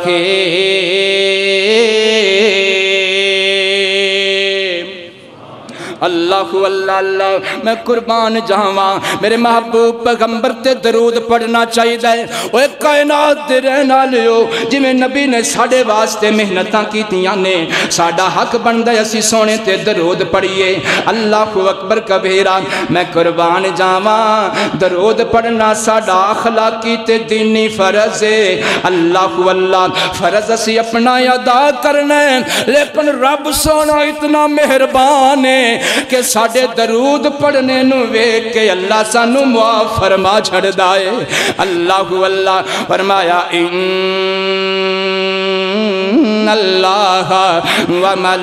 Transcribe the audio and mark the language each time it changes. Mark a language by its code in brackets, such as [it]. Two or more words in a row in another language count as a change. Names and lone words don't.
[pa] رحيم اللہ اللہ اللہ میں قربان جاواں میرے محبوب پیغمبر تے درود پڑھنا چاہیے دے اوے کائنات دے رہن والےو جویں نبی نے ساڈے واسطے محنتاں کیتیاں نے ساڈا حق بندا ہے اسی سونے تے درود پڑھیے [ar] اللہ اکبر کبیرہ [pa] میں قربان جاواں درود پڑھنا ساڈا اخلاقی تے دینی فرض ہے اللہ اللہ فرض اسی اپنا ادا کرنا ہے لیکن رب سونا اتنا مہربان ہے کہ ساڈے درود پڑھنے نو ویکھ کے اللہ سانو معاف فرما چھڑدا ہے اللہ اللہ فرمایا [ar] ان اللہ و